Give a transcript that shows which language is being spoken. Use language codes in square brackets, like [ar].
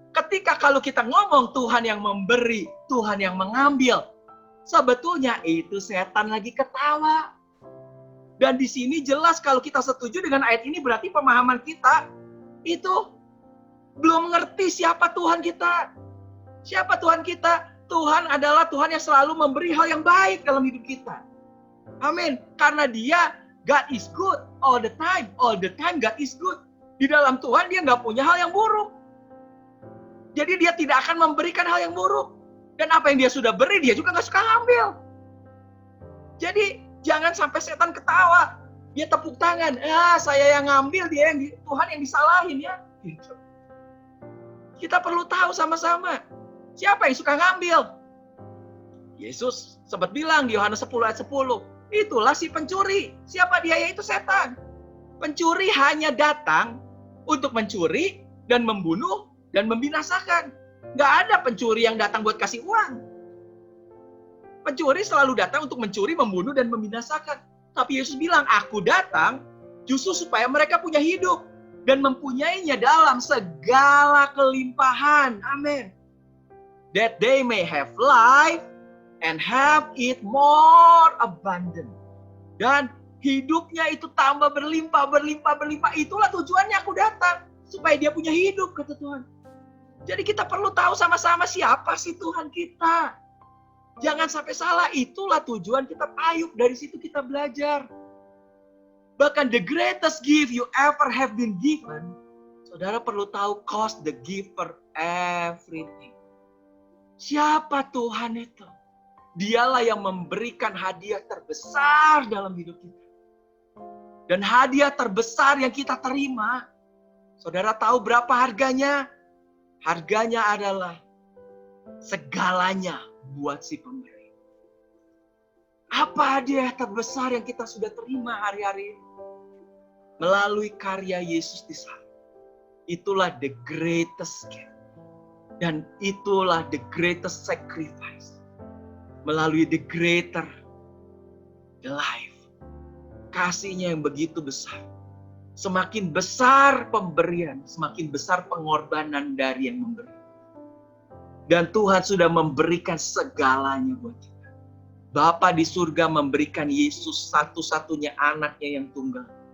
[id] Ketika kalau kita ngomong Tuhan yang memberi, Tuhan yang mengambil, sebetulnya itu setan lagi ketawa. Dan di sini jelas kalau kita setuju dengan ayat ini berarti pemahaman kita itu belum mengerti siapa Tuhan kita. Siapa Tuhan kita? Tuhan adalah Tuhan yang selalu memberi hal yang baik dalam hidup kita. Amin. Karena dia, [en] God is good all the time. All the time God is good. [id] Di dalam Tuhan dia nggak punya hal yang buruk. Jadi dia tidak akan memberikan hal yang buruk. Dan apa yang dia sudah beri, dia juga nggak suka ngambil. Jadi jangan sampai setan ketawa. Dia tepuk tangan. Saya yang ngambil, Tuhan yang disalahin ya. Gitu. Kita perlu tahu sama-sama. Siapa yang suka ngambil? Yesus sempat bilang di Yohanes 10 ayat 10. Itulah si pencuri. Siapa dia? Yaitu setan. Pencuri hanya datang untuk mencuri dan membunuh dan membinasakan. Gak ada pencuri yang datang buat kasih uang. Pencuri selalu datang untuk mencuri, membunuh, dan membinasakan. Tapi Yesus bilang, aku datang justru supaya mereka punya hidup. Dan mempunyainya dalam segala kelimpahan. Amin. [en] That they may have life and have it more abundant. [id] Dan hidupnya itu tambah berlimpah, berlimpah, berlimpah. Itulah tujuannya aku datang. Supaya dia punya hidup, kata Tuhan. Jadi kita perlu tahu sama-sama siapa sih Tuhan kita. Jangan sampai salah, itulah tujuan kita Ayub. Dari situ kita belajar. Bahkan [en] the greatest gift you ever have been given, [id] saudara perlu tahu [en] cost the giver everything. [id] Siapa Tuhan itu? Dialah yang memberikan hadiah terbesar dalam hidup kita. Dan hadiah terbesar yang kita terima, saudara tahu berapa harganya? Harganya adalah segalanya buat si pemberi. Apa hadiah terbesar yang kita sudah terima hari-hari ini? Melalui karya Yesus di salib. Itulah [en] the greatest gift. [id] Dan itulah [en] the greatest sacrifice. Melalui the greater the life. [id] Kasihnya yang begitu besar. Semakin besar pemberian, semakin besar pengorbanan dari yang memberi. Dan Tuhan sudah memberikan segalanya buat kita. Bapa di surga memberikan Yesus satu-satunya anaknya yang tunggal.